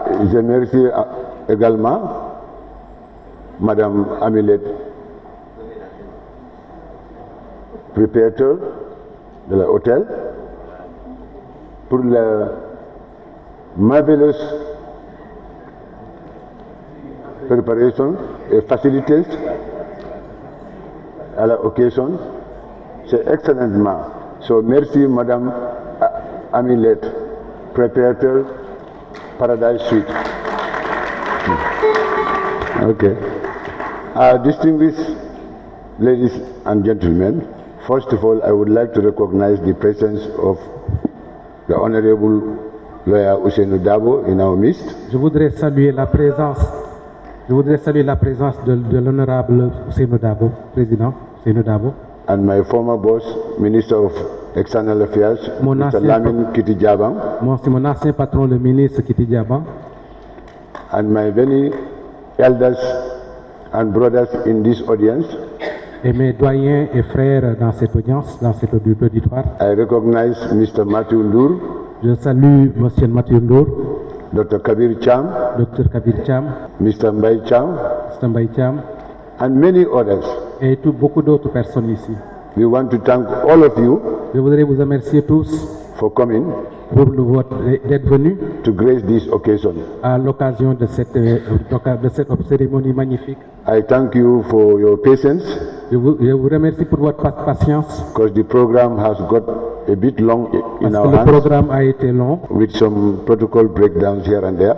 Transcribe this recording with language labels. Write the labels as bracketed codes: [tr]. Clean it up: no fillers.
[fr] Je remercie également Madame Amilet, propriétaire de l'hôtel, pour la [en] marvelous [fr] préparation et facilités à l'occasion. C'est excellemment. [en] So [fr] merci Madame Amilet, propriétaire Paradise Suite. [en] Okay. Distinguished ladies and gentlemen, first of all, I would like to recognize the presence of the Honorable Lawyer Ousseynou Dabo in our midst. [fr] Je voudrais saluer la présence de l'honorable Ousseynou Dabo, président Ousseynou Dabo. [en] And my former boss, Minister of External Affairs, Mr. Lamin Kiti Jabang. [fr] Mon ancien patron, le ministre Kiti Jabang. [en] And my many elders and brothers in this audience. [fr] Et mes doyens et frères dans cette audience, dans cet auditoire. [en] I recognize Mr. Matthew Ndour. [fr] Je salue Monsieur Matthew Ndour. [en] Dr. Kabir Cham. Dr. Kabir Cham. Mr. Mbaye Cham. Mr. Mbaye Cham. And many others. [fr] Et beaucoup d'autres personnes ici. [en] We want to thank all of you. [fr] Je voudrais vous remercier tous [en] for coming [fr] d'être venus [en] to grace this occasion. [fr] À l'occasion de cette cérémonie magnifique. [en] I thank you for your patience. [fr] Je vous remercie pour votre patience. [en] Because the program has got a bit long in our hands. [fr] Le programme a été long. [en] With some protocol breakdowns here and there.